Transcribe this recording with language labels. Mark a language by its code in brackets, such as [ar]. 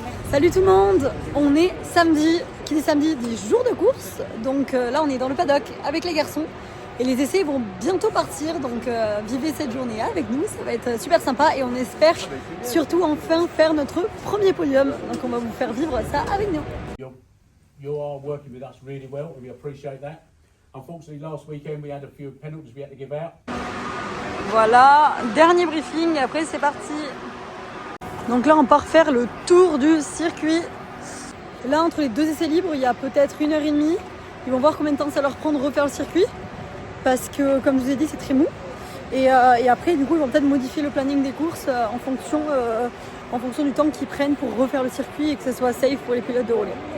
[fr] Salut tout le monde, on est samedi, qui dit samedi dit jour de course. Donc là on est dans le paddock avec les garçons. Et les essais vont bientôt partir, donc vivez cette journée avec nous, ça va être super sympa et on espère surtout enfin faire notre premier podium. Donc on va vous faire vivre ça avec nous. [en] You are working with us really well, and we appreciate that. Unfortunately, last weekend we had a few penalties we had to give out. [fr] Voilà, dernier briefing, après c'est parti. Donc là on part faire le tour du circuit. Là entre les deux essais libres, il y a peut-être 1h30. Ils vont voir combien de temps ça leur prend de refaire le circuit. Parce que comme je vous ai dit c'est très mou et après du coup ils vont peut-être modifier le planning des courses en fonction du temps qu'ils prennent pour refaire le circuit et que ce soit safe pour les pilotes de relais.